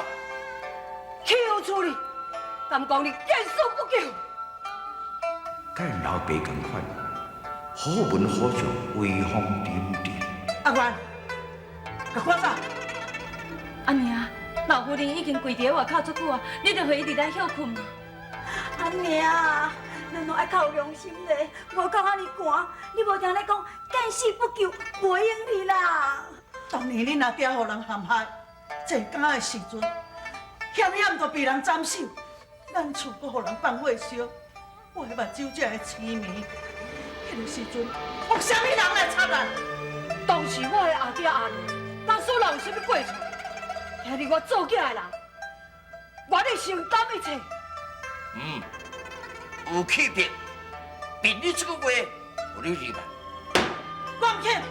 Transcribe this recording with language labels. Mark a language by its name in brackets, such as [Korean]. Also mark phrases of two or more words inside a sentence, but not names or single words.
[Min Nan Chinese] 岂有此理！敢讲你见死不救！甲因老爸同款，好文好相，威风凛凛。阿元，甲我走。阿娘，老夫人已经跪伫外口足久啊，你着陪伊伫内休困嘛。阿娘，咱拢爱较有良心嘞，无讲安尼寒，你无听咧讲见死不救，袂用去啦。当年恁阿爹互人陷害，坐监的时阵，险险就被人斩首，咱厝阁互人放火烧，我的目睭才会青暝。迄个时阵，有啥物人来插咱？当时我的阿爹阿娘，当所人有啥物过错？兄弟，我做囝的人，我得承担一切。有气魄，凭你这个话，有你入来。我唔肯。